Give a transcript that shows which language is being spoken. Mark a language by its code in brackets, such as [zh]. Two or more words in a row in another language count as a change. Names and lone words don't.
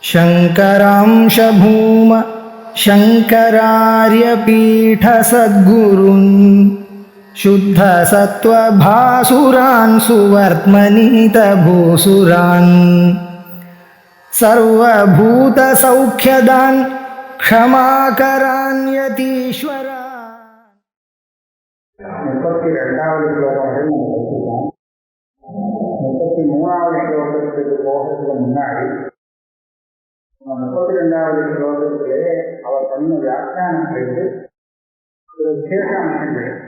[sa] शङ्करांश भूम शङ्करार्यपीठसद्गुरून् शुद्धसत्त्वभासुरान् सुवर्त्मनीतभूसुरान् सर्वभूतसौख्यदान् क्षमाकरान् यतीश्वरान्. [ta] 32வது ஸ்லோகம் வரை 33வது ஸ்லோகத்துக்கு போகிறதுக்கு முன்னாடி 32வது ஸ்லோகத்திலே அவர் பண்ண வியாக்கியானத்திலிருந்து ஒரு விசேஷ அம்சங்கள்.